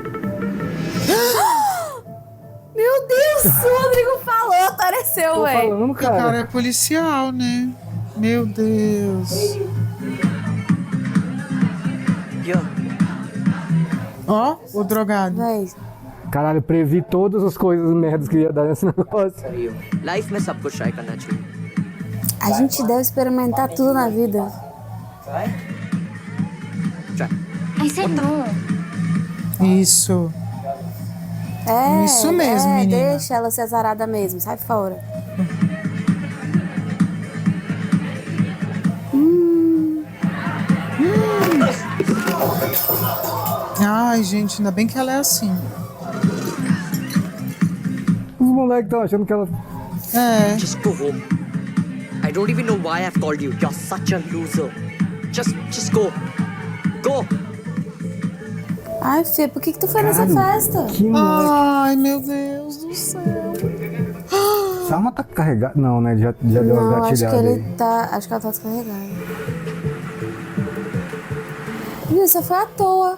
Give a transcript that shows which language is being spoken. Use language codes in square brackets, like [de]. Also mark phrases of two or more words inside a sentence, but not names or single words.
[pt] Meu Deus, o Rodrigo falou, apareceu, velho. O cara é policial, né? Meu Deus. Ó, o drogado. Caralho, previ todas as coisas merdas que ia dar nesse negócio. [hi] लाइफ में सब कुछ ट्राई करना चाहिए. [pt] A gente deve experimentar tudo na vida. [en] I said no. [pt] Isso. Isso mesmo, menina. Deixa ela ser azarada mesmo, sai fora. Ai, gente, ainda bem que ela é assim. Os moleques estão achando que ela... É. [en] Just go home. I don't even know why I've called you. You're such a loser. Just go. Go. [pt] Ai, Fê, por que tu foi nessa festa? Ai, meu Deus do céu. Essa arma tá carregada? Não, né? Já deu uma Não, acho que gatilhada ele aí. tá. Acho que ela tá descarregada. Isso foi à toa.